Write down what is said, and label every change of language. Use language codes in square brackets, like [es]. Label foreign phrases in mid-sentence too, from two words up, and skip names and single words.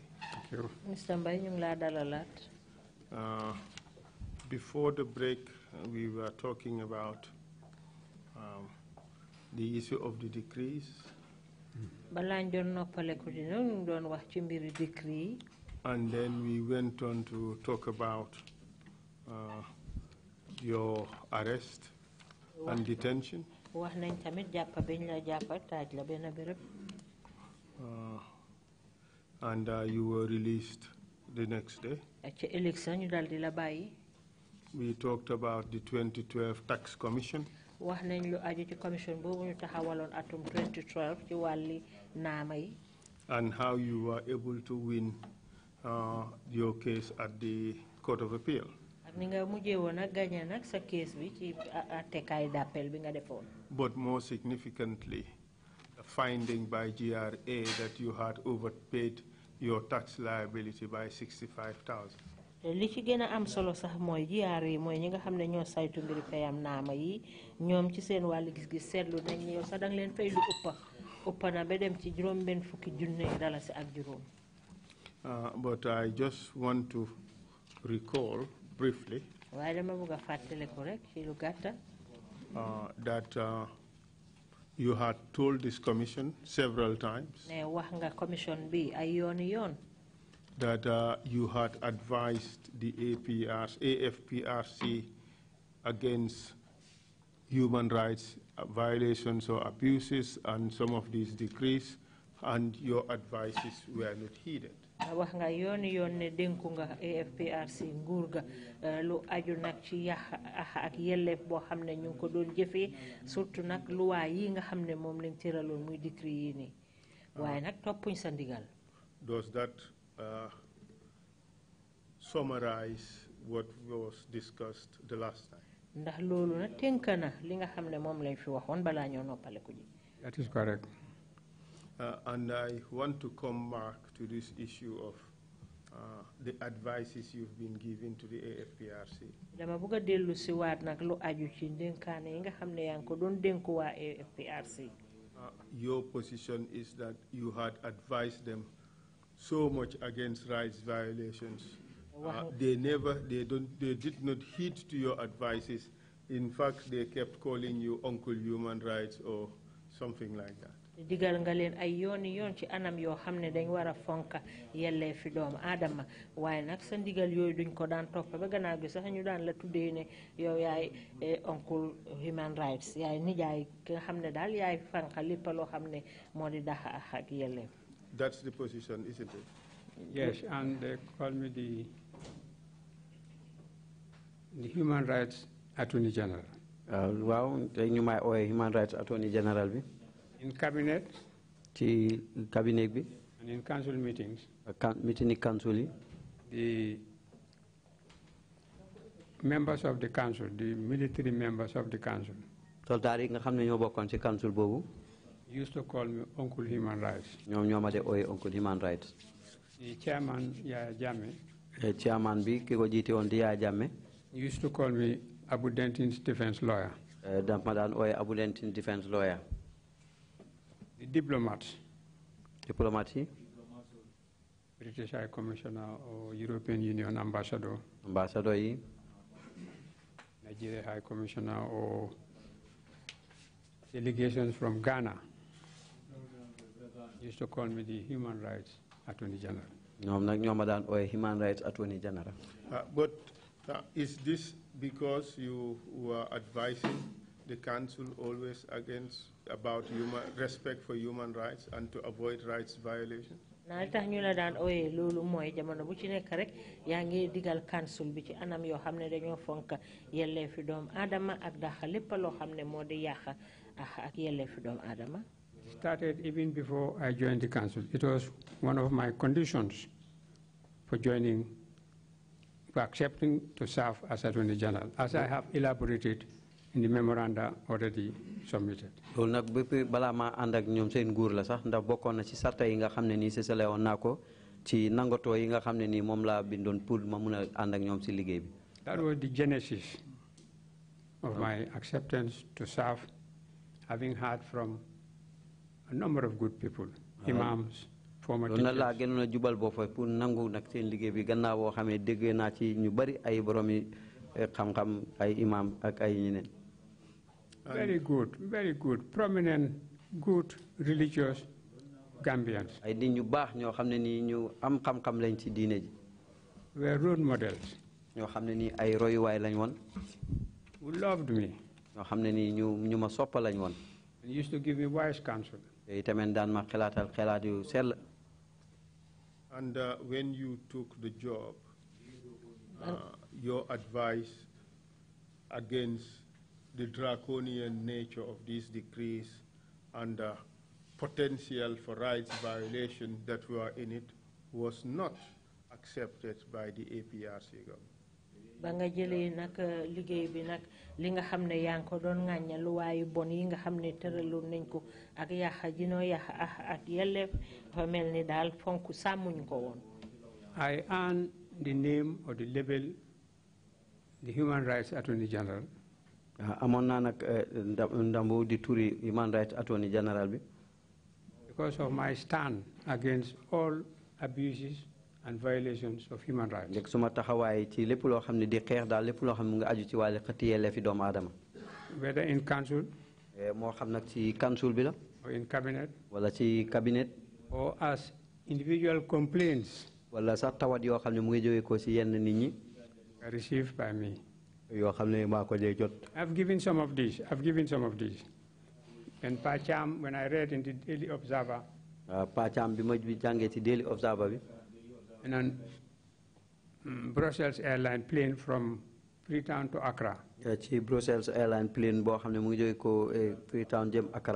[en] Thank you. Mr. [wo] Mbai, ñu ngi laa dalalaat. [en] Before the break, we were talking about the issue of the decrees. [wo] Balaa ñu doon noppaleku di ñu ngi doon wax ci mbiri decree. [en] And then we went on to talk about your arrest and detention. [wo] Wax nañ tamit jàppa biñ la jàppa taaj la benn béréb. [en] And you were released the next day. [wo] Ci ëllëg sa ñu dal di la bàyyi. [en] We talked about the 2012 Tax Commission. [wo] Wax nañ lu aju ci commission boobu ñu taxawaloon atum 2012 ci wàlli naama yi. [en] And how you were able to win your case at the Court of Appeal. [wo] Ak ni nga mujjee woon ak gagné nag sa case bi ci attekaay d'appel bi nga defoon. [en] But more significantly, the finding by GRA that you had overpaid your tax liability by $65,000. [wo] Li ci gën a am solo sax mooy GRA mooy ñi nga xam ne ñoo saytu mbiri fayam naama yi ñoom ci seen wàllu gis-gis seetlu nañ ne yow sax danga leen fay lu ëppa na ba dem ci juróom-benn fukki junne dalasi ak juróom. [en] But I just want to recall briefly [wo] waaye dama bëgg a fàttaliku rek ci lu gàtta. [en] That you had told this commission several times [wo] ne wax nga commission bi ay yooni yoon. [en] That you had advised the AFPRC against human rights violations or abuses and some of these decrees, and your advices were not heeded. [wo] Wax nga yooni yoon ne dénku nga AFPRC nguur ga lu aju nag ci yàq ak yelleef boo xam ne ñu ngi ko doon jëfee surtout nag luwaa yi nga xam ne moom lañ tëraloon muy décret yi nii waaye nag toppuñ sa ndigal. [en] Does that summarize what was discussed the last time? [wo] Ndax loolu nag tënk na li nga xam ne moom lañ fi waxoon balaa ñoo noppaleku ji. [en] That is correct. And I want to come back to this issue of the advices you've been giving to the AFPRC. [wo] Dama bëgg a dellu si waat nag lu aju ci dénkaane yi nga xam ne yaa ngi ko doon dénku waa AFPRC. [en] Your position is that you had advised them so much against rights violations. They did not heed to your advices. In fact, they kept calling you Uncle Human Rights or something like that. [wo] Digal nga leen ay yooni yoon ci anam yoo xam ne dañ war a fonka yellee fi doomu aadama waaye nag sa ndigal yooyu duñ ko daan topp ba gannaaw gi sax ñu daan la tuddee ne yow yaay [en] Uncle Human Rights [wo] yaay nijaay ki nga xam ne daal yaay fanka lépp loo xam ne moo di dax ak yellee. [en] That's the position, isn't it? Yes, and they call me the Human Rights Attorney General. [wo] Wow, ñu may ooyee [en] Human Rights Attorney General [wo] bi. [en] In cabinet. [wo] Ci cabinet bi. [en] And in council meetings. Meeting council [wo] yi. [en] The members of the council, the military members of the council. [wo] Soldaar yi nga xam ne ñoo bokkoon ci council boobu. [en] Used to call me Uncle Human Rights. [wo] ñoom ñoo ma de ooyee [en] Uncle Human Rights. The chairman, Yaya Jammeh. [wo] Chairman bi ki ko jiite woon di Yaya Jammeh. [en] Used to call me Abu Dentin's defense lawyer. [wo] Daf ma daan ooyee Abu Dentin [en] defense lawyer. The diplomats. [wo] Diplomats yi. [en] British High Commissioner or European Union Ambassador. [wo] Ambassador yi. [en] Nigeria High Commissioner or delegations from Ghana. Used to call me the Human Rights Attorney General. [wo] ñoom nag ñoo ma daan ooyee [en] Human Rights Attorney General. But is this because you were advising the council always about respect for human rights and to avoid rights violations? [wo] naa li tax ñu la daan ooyee loolu mooy jamono bu ci nekk rek yaa ngi digal council bi ci anam yoo xam ne dañoo fonk yelleefi doomu aadama ak daxa lépp loo xam ne moo di yàq ak yelleefi doomu aadama. [en] Started even before I joined the council. It was one of my conditions for joining, for accepting to serve as Attorney General, as I have elaborated in the memoranda already submitted. [wo] loolu nag bépp balaa maa ànd ak ñoom seen nguur la sax ndax bokkoon na ci sarta yi nga xam ne nii sësale woon naa ko ci nangatoo yi nga xam ne nii moom laa bindoon pour ma mun a ànd ak ñoom si liggéey bi. [en] That was the genesis of my acceptance to serve, having heard from a number of good people, imams, former teachers. [wo] loolu nag laa gënoon a jubal boo fa pour nangu nag seen liggéey bi gannaaw boo xam ne dégg naa ci ñu bari ay boromi xam-xam ay imam ak ay ñeneen. [en] Very good, prominent, good, religious Gambians. [wo] ay nit ñu baax ñoo xam ne nii ñu am xam-xam lañ ci diine ji. [en] Were role models. [wo] ñoo xam ne nii ay royuwaay lañ woon. [en] Who loved me. [wo] ñoo xam ne nii ñu ma soppa lañ woon. [en] And used to give me wise counsel. [wo] te itamit daan ma xelaatal xelaat yu sell. [en] And when you took the job, your advice against the draconian nature of these decrees and the potential for rights violation that were in it was not accepted by the APRC government. [wo] ba nga jëlee nag liggéey bi nag li nga xam ne yaa ngi ko doon ŋàñña lu waayu bon yi nga xam ne tëraloon nañ ko ak yàqa jinoo yàqa ak yelleef dafa mel ni daal fonk sàmmuñ ko woon. [en] I earned the name or the label, the Human Rights Attorney General. [wo] amoon naa nag ndambu di turi [en] Human Rights Attorney General [wo] bi. [en] Because of my stand against all abuses and violations of human rights. [wo] Njëkk suma taxawaay ci lépp loo xam ne di xeex daal lépp loo xam ne mu ngi aju ci wàllu xëtt yelleefi doomu aadama. [en] Whether in council. [wo] moo xam nag ci council bi la. [en] Or in cabinet. [wo] wala ci cabinet. [en] Or as individual complaints. [wo] wala sax tawat yoo xam ne mu ngi jógee ko ci yenn nit ñi. [en] Received by me. [wo] yoo xam ne maa ko dee jot. [en] I've given some of these. And Pacham, when I read in the Daily Observer. [wo] Pacham bi ma jàngee ci Daily Observer bi. [en] And on Brussels airline plane from Freetown to Accra. [wo] ci Brussels airline plane boo xam ne mu ngi jógee ko Freetown jëm Accra.